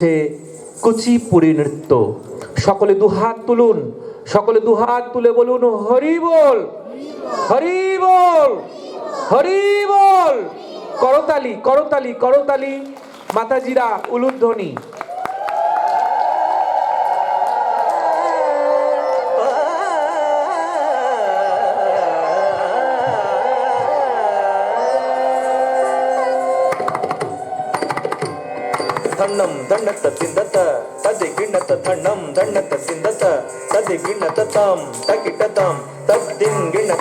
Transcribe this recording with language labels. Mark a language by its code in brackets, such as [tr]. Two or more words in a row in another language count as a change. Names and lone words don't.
[bn] কুচিপুড়ি নৃত্য। সকলে দুহাত তুলুন, সকলে দুহাত তুলে বলুন হরি বল, হরি বল, হরি বল। করতালি করতালি করতালি, মাতাজিরা উলুধ্বনি। ಧಣ್ಣಂ ದಂಡತ ತಿಂದತ ತದಿ ಗಿಣ್ಣತ ಧಣ್ಣಂ ದಂಡತ ತಿಂದತ ತದಿ ಗಿಣ್ಣತ ತಾಂ ತಕಿಟ ತಾಂ ತದ್ದಿನ್ ಗಿಣ್ಣತ